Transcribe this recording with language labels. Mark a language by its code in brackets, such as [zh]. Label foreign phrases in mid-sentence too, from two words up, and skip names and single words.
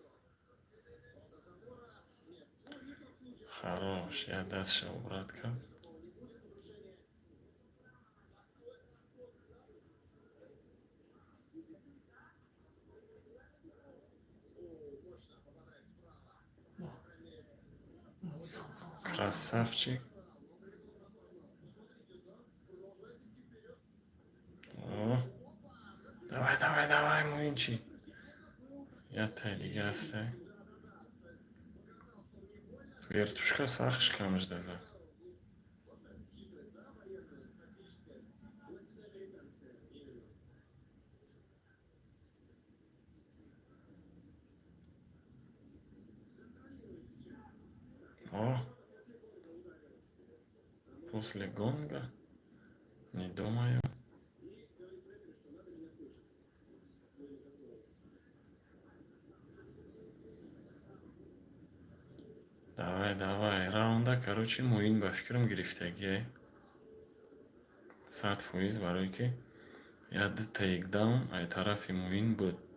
[ru] Хорош. [tg] Я дастша убрат кард. [ru] Красавчик. О. Давай, давай, давай, муинчи. [tg] Я тайдига ҳастай. Вертушка сахт шикамиш дазад. О. [ru] После гонга не думаю. Давай, давай. Раунда, короче, [tg] муин ба фикрам гирифтагие. 100% барои ки яд тейкдаун ай тарафи муин буд.